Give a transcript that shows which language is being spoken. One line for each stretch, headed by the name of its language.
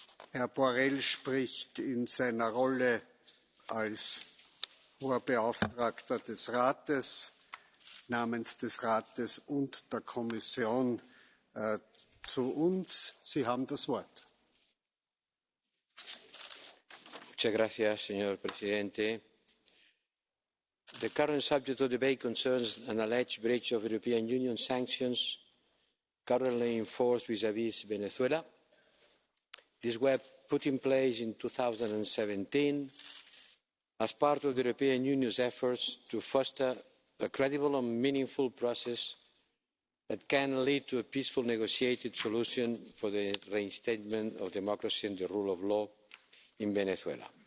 German: Herr Borrell spricht in seiner Rolle als Hoher Beauftragter des Rates namens des Rates und der Kommission zu uns. Sie haben das Wort.
Spanish: Muchas gracias, señor presidente.
English: The current subject of debate concerns an alleged breach of European Union sanctions currently in force vis-à-vis Venezuela. These were put in place in 2017 as part of the European Union's efforts to foster a credible and meaningful process that can lead to a peaceful negotiated solution for the reinstatement of democracy and the rule of law in Venezuela.